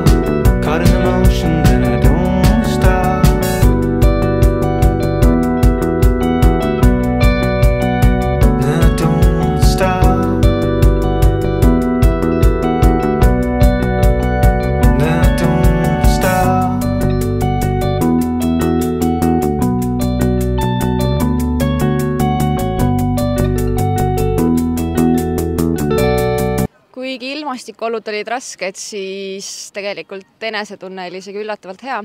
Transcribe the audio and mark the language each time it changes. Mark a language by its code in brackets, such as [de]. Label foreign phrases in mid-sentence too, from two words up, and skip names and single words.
[en] Caught in emotion and I don't want to stop. And I don't want to stop. And I don't want to stop. [et] Kuigi ilmastikuolud olid rasked, siis tegelikult enesetunne oli isegi üllatavalt hea.